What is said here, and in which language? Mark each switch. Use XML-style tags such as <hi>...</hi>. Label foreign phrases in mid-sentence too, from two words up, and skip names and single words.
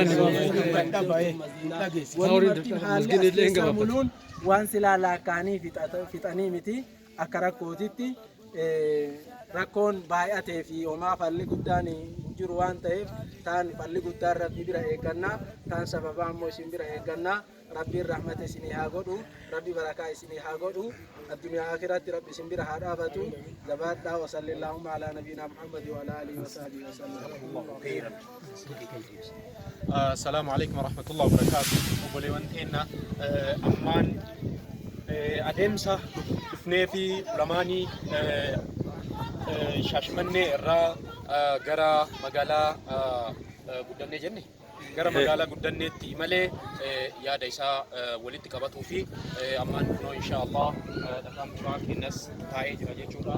<om>muluun waan silaa laakkaanii fixanii miti akka rakkootitti rakkoon baay'atee fi homaa falli guddaan jiru waan ta'eef taan falli guddaan rabbi bira eeggannaa taan sababa ammoo isin bira eeggannaa rabbiin rahmata isinii haa godhu rabbi barakaa isinii haa godhu addunyaa akhiratti rabbi isin bira haa dhaabatu jabaadhaa</om> <ar>وصلى الله على نبينا محمد وعلى آله وصحبه وسلم. السلام عليكم ورحمة الله وبركاته.</ar> <om>Obboleewwan keenya ammaan adeemsa dhufnee fi ulamaanii Shaashmannee irraa gara magaalaa guddannee jenne gara magaalaa guddanneetti malee yaada isaa walitti qabatuu fi ammaan kunoo inshaallah dhaqaan turaa kennas taa'ee jira jechuudha.</om>